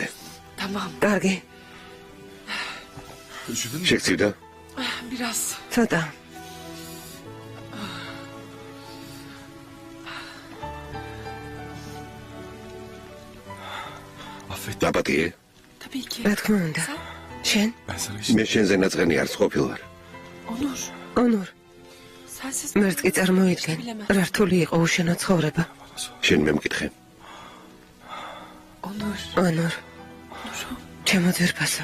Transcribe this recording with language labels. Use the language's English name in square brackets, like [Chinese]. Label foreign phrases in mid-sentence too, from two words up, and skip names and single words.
[Georgian] კარგი, [Turkish] Üşüdün mü? [Georgian] შეგწივდა? ცოტა. [Turkish] Affet. [Georgian] დაპატიე. [Turkish] Tabii ki. [Georgian] რა თქმა უნდა. შენ? [Turkish] Ben sana hiç [Georgian] მე შენზე ნაწყენი არც ყოფილვარ. [Turkish] Onur. Onur, Sensiz [Georgian] მერც კი წარმოიდგენ, რა რთული იყო უშენო ცხოვრება. შენ მე მკითხე. Onur. Onur, ჩემო ძვირფასო.